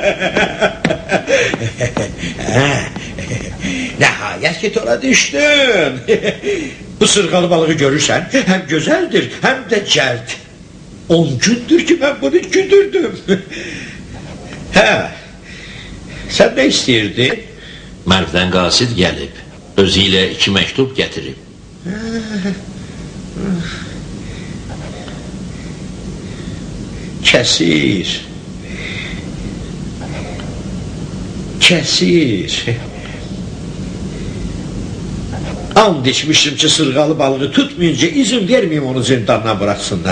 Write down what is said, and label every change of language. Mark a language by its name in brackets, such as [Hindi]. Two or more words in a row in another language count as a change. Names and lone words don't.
[Turkish] Nihayet ki tola düştüm. Bu sırgalı balığı görürsen hem güzeldir hem de celt. 10 gündür ki ben bunu güdürdüm. Sen ne istirdin? [Azerbaijani] Mərvdən qasid gəlib. Özü ilə 2 məktub gətirib. Kəsir. And içmişim ki sırgalı balığı tutmayınca [Turkish] izin vermeyeyim onu zindandan bıraksınlar.